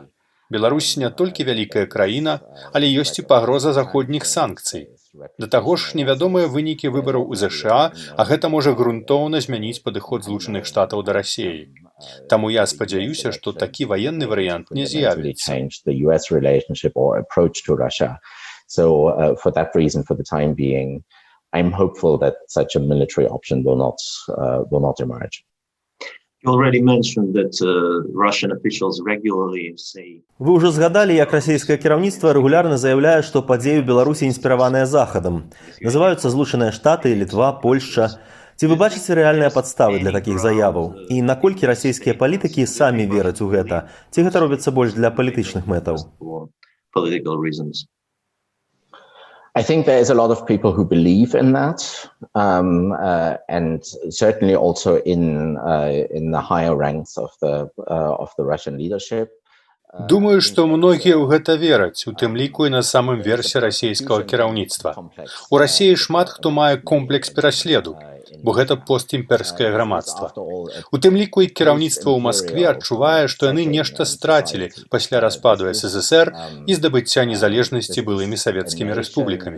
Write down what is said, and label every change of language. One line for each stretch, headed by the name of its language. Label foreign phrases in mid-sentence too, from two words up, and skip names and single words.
Belarusian: Беларусь не толькі вялікая краіна, але ёсць і пагроза заходніх санкцый. Да таго ж невядомыя вынікі выбараў у ЗША, а гэта можа грунтоўна змяніць падыход Злучаных Штатаў да Расіі. Таму я спадзяюся, што такі ваенны варыянт не з'явіцца.
English: So for that reason, for the time being, I'm hopeful that such a military option will not emerge. You already mentioned that Russian officials regularly say...
Belarusian: Вы ўжо згадалі, як расійскае кіраўніцтва рэгулярна заяўляе, што падзеі ў Беларусі інспіраваныя захадам. Называюцца Злучаныя Штаты, Літва, Польшча. Ці вы бачыце рэальныя падставы для такіх заяваў? І наколькі расійскія палітыкі самі вераць у гэта? Ці гэта робіцца больш для палітычных мэтаў?
English: I think there is a lot of people who believe in that, and certainly also in the higher ranks of the Russian leadership.
Belarusian: Думаю, што многія ў гэта вераць, у тым ліку і на самым версе расійскага кіраўніцтва. У Расіі шмат хто мае комплекс пераследу, бо гэта постімперскае грамадства. У тым ліку і кіраўніцтва ў Маскве адчувае, што яны нешта страцілі пасля распаду СССР і здабыцця незалежнасці былымі савецкімі рэспублікамі.